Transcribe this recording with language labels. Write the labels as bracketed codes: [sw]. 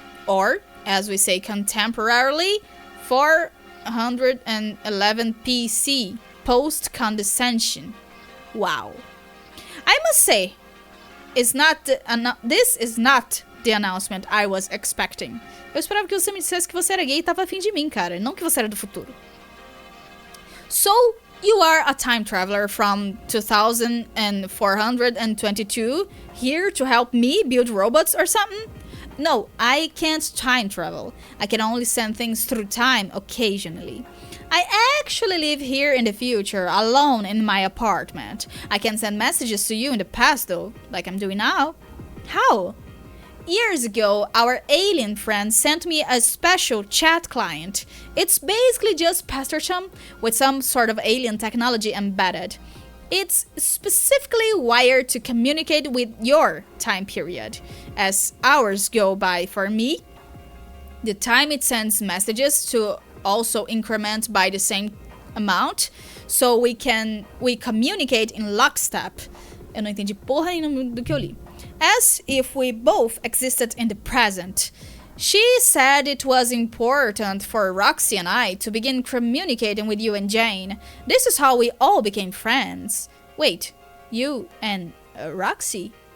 [en] Or, as we say contemporarily, 411 PC, post-condescension. Wow. I must say, this is not the announcement I was expecting. [pt] Eu esperava que você me dissesse que você era gay e tava afim de mim, cara, não que você era do futuro. [en] So, you are a time traveler from 2422 here to help me build robots or something? No, I can't time travel. I can only send things through time occasionally. I actually live here in the future, alone in my apartment. I can send messages to you in the past though, like I'm doing now. How? Years ago, our alien friend sent me a special chat client. It's basically just Pastorchum with some sort of alien technology embedded. It's specifically wired to communicate with your time period. As hours go by for me, the time it sends messages to also increment by the same amount, so we communicate in lockstep. [pt] Eu não entendi porra nenhuma do que eu li. [en] As if we both existed in the present. She said it was important for Roxy and I to begin communicating with you and Jane. This is how we all became friends. Wait, you and Roxy?